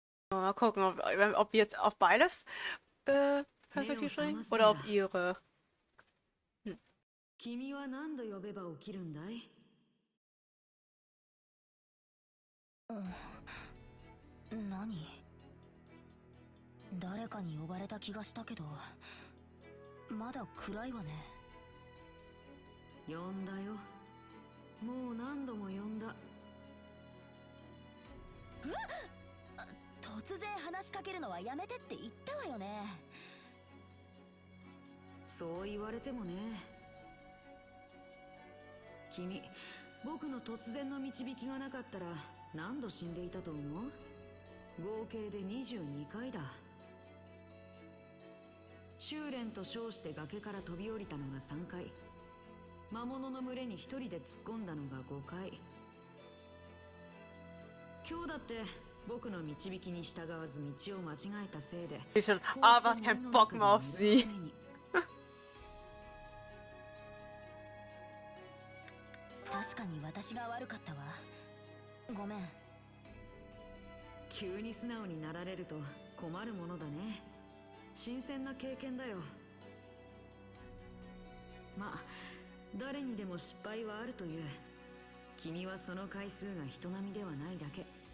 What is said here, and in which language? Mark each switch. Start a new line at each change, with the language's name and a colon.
German: Mal gucken, ob wir jetzt auf beides perspektivisch oder auf ihre.
Japanese: 君は何度呼べば起きるんだい？何？誰かに呼ばれた気がしたけど、まだ暗いわね。呼んだよ。もう何度も呼んだ。突然話しかけるのはやめてって言ったわよね。そう言われてもね。君、僕の突然の導きがなかったら何度死んでいたと思う？合計で22回だ。修練と称して崖から飛び降りたのが3回。魔物の群れに一人で突っ込んだのが5回。今日だって僕の導きに従わず道を間違えたせいで。
German: Aber kein Bock mehr auf sie.
Japanese: 確かに私が悪かったわ。ごめん。急に素直になられると困るものだね。新鮮な経験だよ。まあ誰にでも失敗はあるという。君はその回数が人並みではないだけ。